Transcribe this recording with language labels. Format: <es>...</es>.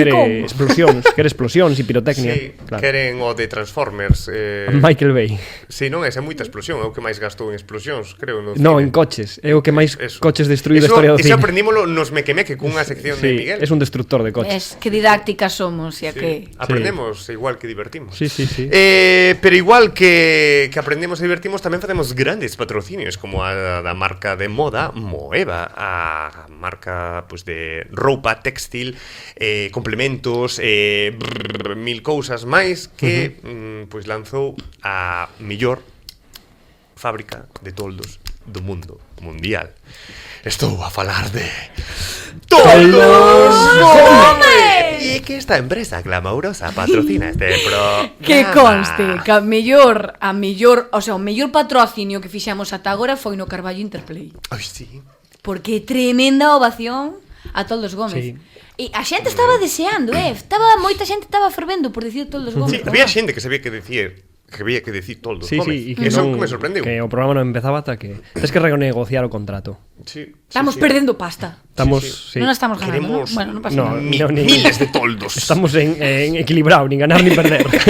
<gl>Quere explosións e pirotecnia. Sí, claro. Queren o de Transformers. Michael Bay. Sí, non, esa é moita explosión, é o que máis gastou en explosións, creo. No, en coches, é o que máis coches destruído da historia do cine. Eso aprendímolo nos Meque cunha sección de Miguel.</gl> <es>Es un destructor de coches. Que didácticas somos, ya que...</es> <gl>Aprendemos igual que divertimos. Sí. Pero igual que aprendemos e divertimos, tamén facemos grandes patrocinios, como a da marca de moda Moeva, a marca de roupa textil, complementos, mil cousas máis, que lanzou a mellor fábrica de toldos do mundo mundial. Estou a falar de Toldos Gómez. E que esta empresa glamourosa patrocina este programa. Que conste que o mellor patrocinio que fixemos ata agora foi no Carballo Interplay. Ai, sí. Porque tremenda ovación a Toldos Gómez. Sí. E a xente estaba deseando, moita xente estaba fervendo por dicir Toldos Gómez. Sí, había xente que sabía que decir Toldos Gómez. Sí, e que eso non, me sorprendeu. Que o programa non empezaba ata que tens que renegociar o contrato. Sí, estamos perdendo pasta. Estamos, sí. Non estamos ganando, Queremos, ¿no? Bueno, non pasa nada. Miles de toldos. Estamos en equilibrado, nin ganar nin perder.</gl>